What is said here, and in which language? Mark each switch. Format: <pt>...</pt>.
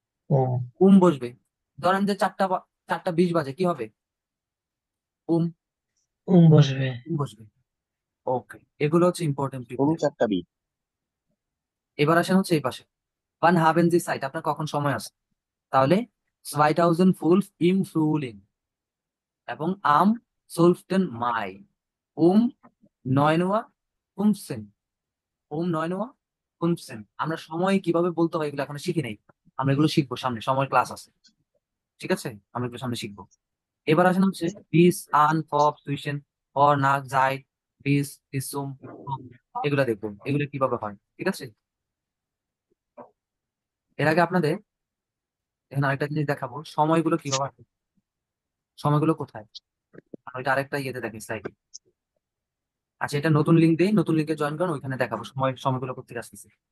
<bn>ওম। বসবে। ধরেন যে 4টা 20 বাজে, কি হবে? উম বসবে। বসবে। ওকে, এগুলো হচ্ছে ইম্পর্টেন্ট ঘুম প্রিপোজিশন। 4টা 20। এবার আসেন হচ্ছে এই পাশে।</bn> <de>wann haben Sie Zeit,</de> <bn>আপনার কখন সময় আছে? তাহলে</bn> <de>2005 im Frühling</de> <bn>এবং</bn> <de>am 12. Mai um 9 Uhr 15। 9 Uhr 15।</de> <bn>আমরা সময় কিভাবে বলতে হয় এগুলো এখন শিখি নাই। আমরা এগুলো শিখবো সামনে, সময় ক্লাস আছে। ঠিক আছে, আমরা এগুলো সামনে শিখবো। এবার আসেন হচ্ছে</bn> <de>bis an vor zwischen or nach seit bis zum vom,</de> <bn>এগুলো দেখবো এগুলো কিভাবে হয়। ঠিক আছে, এর আগে আপনাদের এখানে আরেকটা জিনিস দেখাবো, সময়গুলো কিভাবে আসে। সময়গুলো কোথায়? আর ওইটা আরেকটা ইয়েতে দেখি, স্লাইডে। আচ্ছা, এটা নতুন লিঙ্ক দিই, নতুন লিঙ্কে জয়েন করুন, ওইখানে দেখাবো সময়গুলো কোথেকে আসতেছে।</bn>